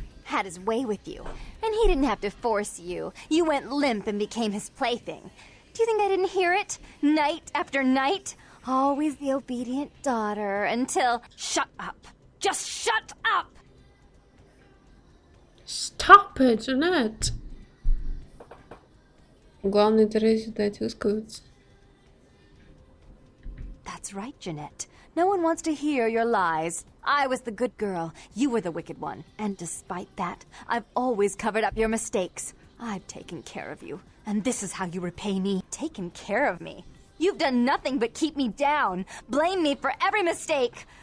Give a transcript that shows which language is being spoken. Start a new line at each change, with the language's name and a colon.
English: Had his way with you, and he didn't have to force you. You went limp and became his plaything. Do you think I didn't hear it? Night after night? Always the obedient daughter until... Shut up! Just shut up! Stop it, Жанет.
Russian: Главное, Терезе дать высказаться.
English: That's right, Jeanette. No one wants to hear your lies. I was the good girl. You were the wicked one. And despite that, I've always covered up your mistakes. I've taken care of you. And this is how you repay me. Taken care of me. You've done nothing but keep me down. Blame me for every mistake.